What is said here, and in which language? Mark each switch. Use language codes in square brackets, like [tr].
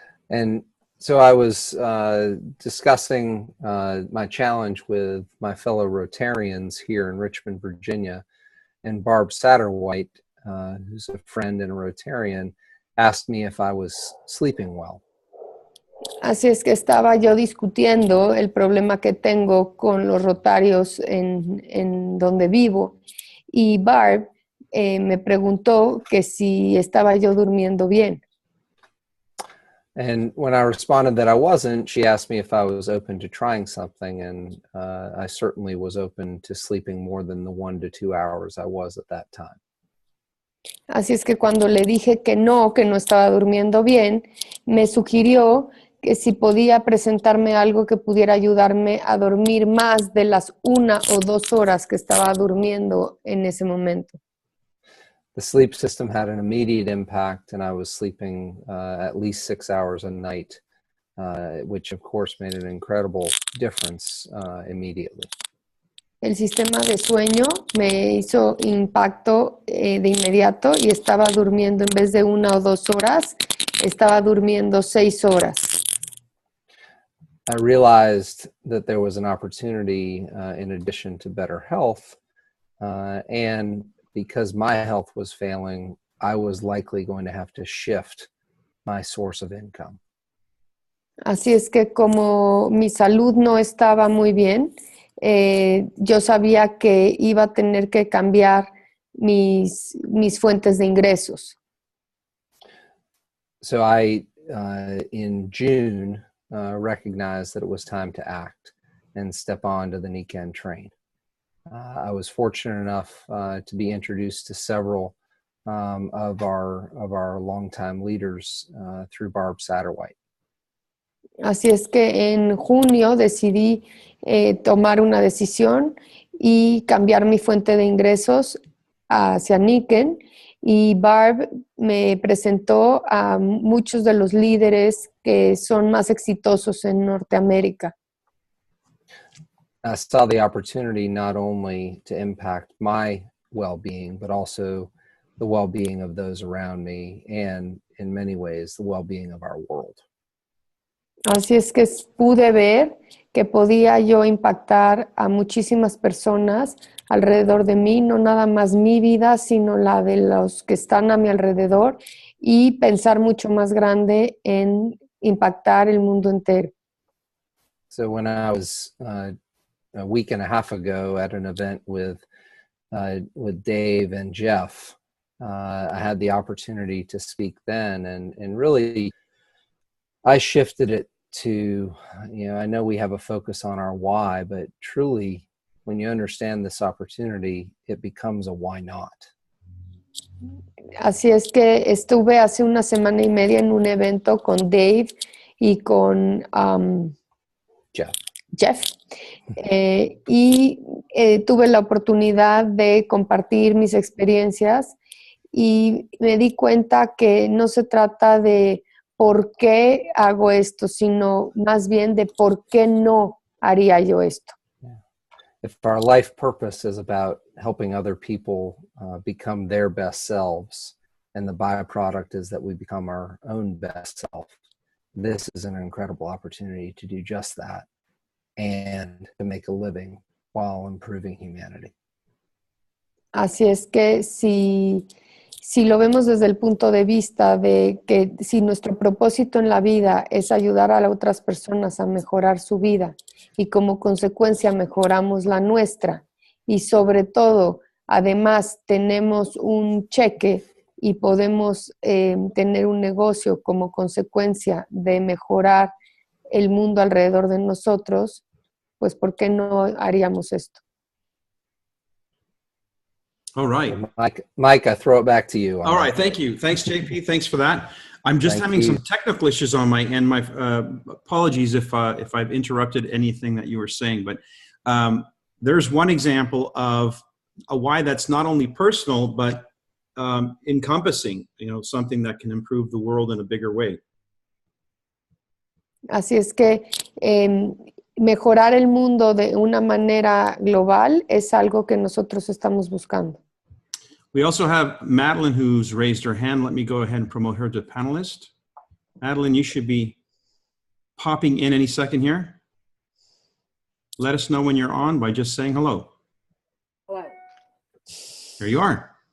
[en] And so I was discussing my challenge with my fellow Rotarians here in Richmond, Virginia, and Barb Satterwhite, who's a friend and a Rotarian, asked me if I was sleeping well. [es] Así es que estaba yo discutiendo el problema que tengo con los rotarios en donde vivo y Barb me preguntó que si estaba yo durmiendo bien. [en] And when I responded that I wasn't, she asked me if I was open to trying something, and I certainly was open to sleeping more than the 1 to 2 hours I was at that time. [es] Así es que cuando le dije que no estaba durmiendo bien, me sugirió que si podía presentarme algo que pudiera ayudarme a dormir más de las 1 o 2 horas que estaba durmiendo en ese momento. [en] The sleep system had an immediate impact, and I was sleeping at least 6 hours a night, which of course made an incredible difference immediately. [es] El sistema de sueño me hizo impacto de inmediato y estaba durmiendo en vez de 1 o 2 horas estaba durmiendo 6 horas. [en] I realized that there was an opportunity in addition to better health, and because my health was failing, I was likely going to have to shift my source of income. [es] Así es que como mi salud no estaba muy bien, yo sabía que iba a tener que cambiar mis fuentes de ingresos. [en] So I, in June, recognized that it was time to act and step onto the Nikken train. I was fortunate enough to be introduced to several of our longtime leaders through Barb Satterwhite. [es] Así es que en junio decidí tomar una decisión y cambiar mi fuente de ingresos hacia Nikken, y Barb me presentó a muchos de los líderes que son más exitosos en Norteamérica. [en] I saw the opportunity not only to impact my well-being, but also the well-being of those around me, and in many ways, the well-being of our world. [es] Así es que pude ver que podía yo impactar a muchísimas personas alrededor de mí, no nada más mi vida, sino la de los que están a mi alrededor, y pensar mucho más grande en impactar el mundo entero. [en] So when I was a week and a half ago at an event with Dave and Jeff, I had the opportunity to speak then, and really I shifted it to, I know we have a focus on our why, but truly when you understand this opportunity, it becomes a why not. [es] Así es que estuve hace una semana y media en un evento con Dave y con Jeff. Y tuve la oportunidad de compartir mis experiencias, y me di cuenta que no se trata de por qué hago esto, sino más bien de por qué no haría yo esto. [en] If our life purpose is about helping other people become their best selves, and the byproduct is that we become our own best self, this is an incredible opportunity to do just that and to make a living while improving humanity. [es] Así es que si lo vemos desde el punto de vista de que si nuestro propósito en la vida es ayudar a las otras personas a mejorar su vida, y como consecuencia mejoramos la nuestra, y sobre todo, además tenemos un cheque y podemos tener un negocio como consecuencia de mejorar el mundo alrededor de nosotros, pues ¿por qué no haríamos esto? [en] All right. Mike, I throw it back to you. All right. Thank you. Thanks, JP. Thanks for that. I'm just having some technical issues on my end. My apologies if I've interrupted anything that you were saying, but there's one example of a why that's not only personal, but encompassing, something that can improve the world in a bigger way. [es] Así es que mejorar el mundo de una manera global es algo que nosotros estamos buscando. [en] We also have Madeline, who's raised her hand. Let me go ahead and promote her to panelist. Madeline, you should be popping in any second here. Let us know when you're on by just saying hello. Hello. There you are.